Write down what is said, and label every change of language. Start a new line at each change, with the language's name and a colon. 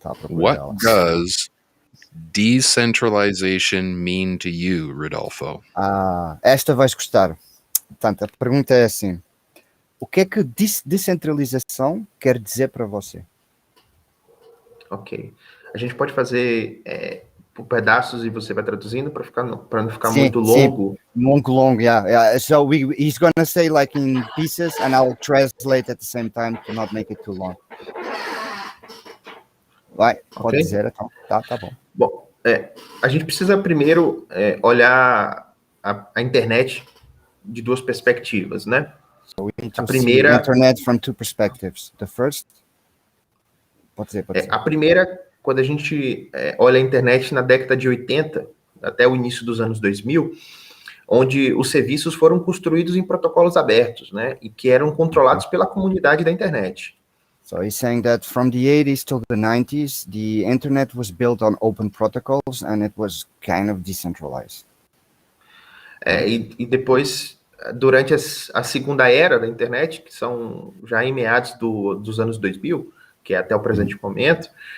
English: What does decentralization mean to you, Rodolfo?
Portuguese: Esta vais gostar. Portanto, a pergunta é assim: o que é que descentralização quer dizer para você? Ok. A gente pode fazer por pedaços e você vai traduzindo para não ficar muito longo. Longo, yeah.
English: So he's gonna say like in pieces, and I'll translate at the same time to not make it too long.
Portuguese: Vai, pode dizer, então. Tá bom. Bom, a gente precisa primeiro olhar a internet de duas perspectivas, né?
English: So we need to see the internet from two perspectives. The first,
Portuguese: pode ser. A primeira, quando a gente olha a internet na década de 80, até o início dos anos 2000, onde os serviços foram construídos em protocolos abertos, né? E que eram controlados pela comunidade da internet.
English: So he's saying that from the 80s till the 90s, the internet was built on open protocols and it was kind of decentralized.
Portuguese: E depois, durante a segunda era da internet, que são já em meados dos anos 2000, que é até o presente momento,